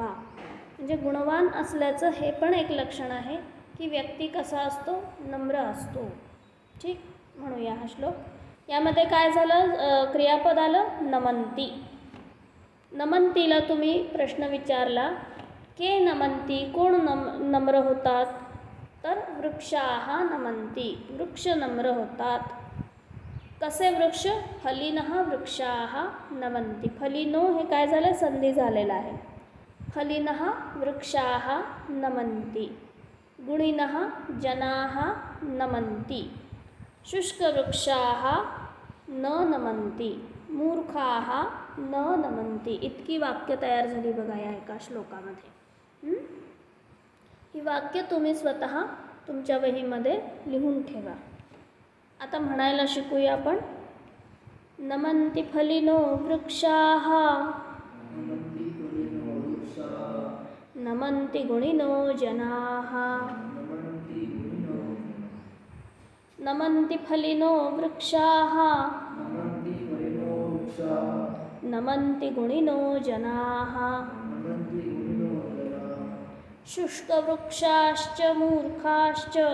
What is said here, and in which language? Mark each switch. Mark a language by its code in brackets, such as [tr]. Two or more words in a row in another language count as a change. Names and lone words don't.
[mr] म्हणजे गुणवान असल्याचं हे पण एक लक्षण आहे की व्यक्ती कसा असतो? नम्र असतो. ठीक, म्हणूया हा श्लोक. यामध्ये काय झालं? क्रियापद आलं नमन्ति. नमन्तिला तुम्ही प्रश्न विचारला, [sa] के नमन्ति, [mr] कोण नम्र होतात? [sa] तर वृक्षाः नमन्ति. [mr] वृक्ष नम्र होतात. कसे वृक्ष? [sa] फलिनः वृक्षाः नमन्ति. [mr] फलिनो हे काय झालं? संधी झालेला आहे. [sa] फलिनः वृक्षाः नमन्ति. गुणिनः जनाः नमन्ति. शुष्कवृक्षाः न नमन्ति. मूर्खाः न नमन्ति. [mr] इतकी वाक्य तयार झाली बघा या एका श्लोकामध्ये. ही वाक्य तुम्ही स्वतः तुमच्या वहीमध्ये लिहून ठेवा. आता म्हणायला शिकूया आपण. [sa] नमन्ति फलिनो वृक्षाः नमन्ति गुणिनो जनाः नमन्ति फलिनो वृक्षाः नमन्ति गुणिनो जनाः शुष्कवृक्षाश्च मूर्खाश्च.